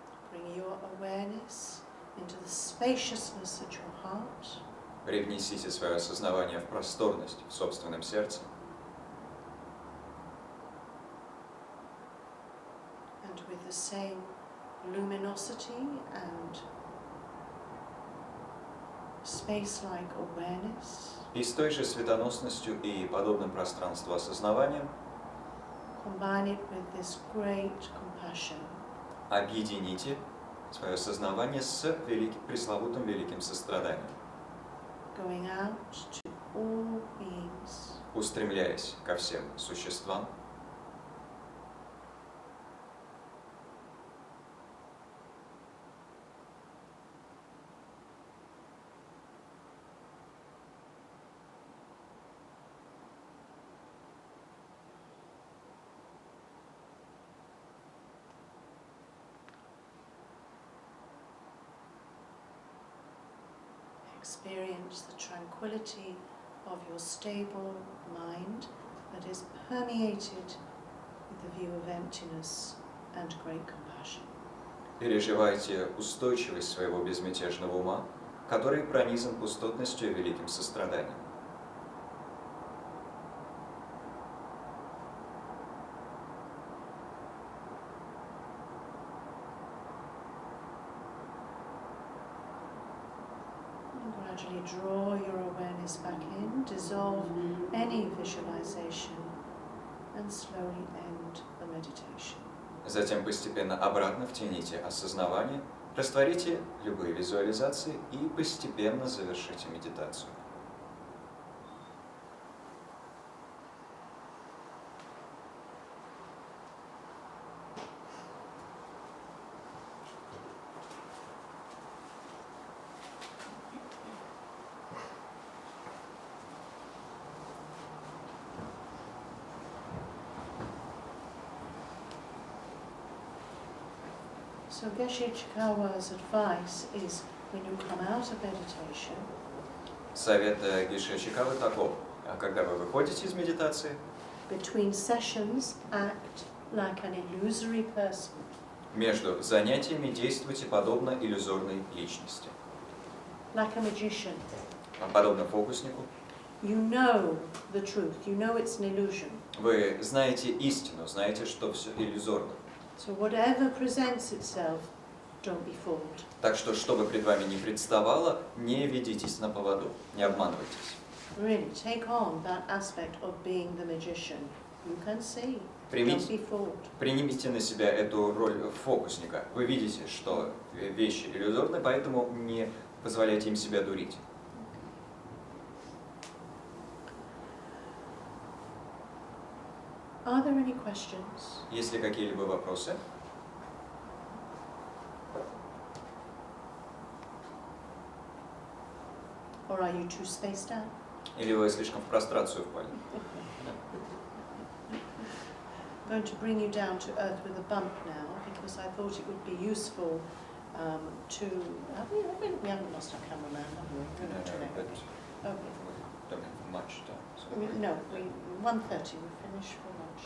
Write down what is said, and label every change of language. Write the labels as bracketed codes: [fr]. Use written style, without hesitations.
[en] Bring your awareness into the spaciousness at your heart. [ru] Привнесите свое осознавание в просторность в собственном сердце. [en] And with the same luminosity and space-like awareness, [ru] И с той же светоносностью и подобным пространству осознавания [en] combine it with this great compassion. [ru] объедините свое осознавание с пресловутым великим состраданием, [en] Going out to all beings. [ru] устремляясь ко всем существам. [en] Experience the tranquility of your stable mind that is permeated with the view of emptiness and great compassion. [ru] Переживайте устойчивость своего безмятежного ума, который пронизан пустотностью и великим состраданием. [en] Gradually draw your awareness back in, dissolve any visualization, and slowly end the meditation. [ru] Затем постепенно обратно втяните осознавание, растворите любые визуализации и постепенно завершите медитацию. [en] So Geshe Chekawa's advice is when you come out of meditation, [ru] Совет геше Чекавы таков: когда вы выходите из медитации, [en] between sessions act like an illusory person. [ru] между занятиями действуйте подобно иллюзорной личности, [en] Like a magician. [ru] подобно фокуснику. [en] You know the truth, you know it's an illusion. [ru] Вы знаете истину, знаете, что все иллюзорно. [en] So whatever presents itself, don't be fooled. [ru] Так что, что бы пред вами ни представало, не ведитесь на поводу, не обманывайтесь. [en] Really, take on that aspect of being the magician. You can see. Don't be fooled. [ru] Примите на себя эту роль фокусника. Вы видите, что вещи иллюзорны, поэтому не позволяйте им себя дурить. [en] there any questions? [ru] Есть ли какие-либо вопросы? [en] Or are you too spaced out? [ru] Или вы слишком в прострацию впали? [en] I'm going to bring you down to earth with a bump now because I thought it would be useful to... we haven't lost our cameraman, have we? We're not too late. But Okay. we don't have much time. So No, 1:30 we finish for lunch.